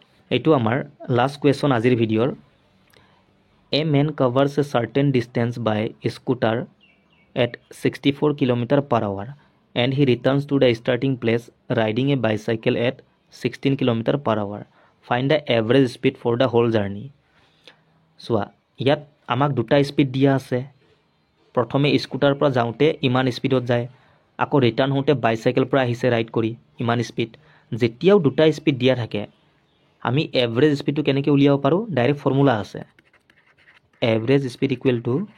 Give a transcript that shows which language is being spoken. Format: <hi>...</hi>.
<as>এইটো আমাৰ last question আজিৰ ভিডিঅ'ৰ</as> <en>A man covers a certain distance by scooter at 64 km/h and he returns to the starting place riding a bicycle at 16 km/h. Find the average speed for the whole journey.</en> <as>চোৱা ইয়াত আমাক দুটা speed দিয়া আছে প্ৰথমে scooter পৰা যাওঁতে ইমান স্পীডত যায় আকৌ ৰিটাৰ্ণ হওঁতে বাইচাইকেল পৰা আহিছে ৰাইড কৰি ইমান স্পীড যেতিয়াও দুটা স্পীড দিয়া থাকে আমি এভাৰেজ স্পীডটো কেনেকৈ উলিয়াব পাৰোঁ ডাইৰেক্ট ফৰ্মুলা আছে এভাৰেজ স্পীড ইকুৱেল টু</as>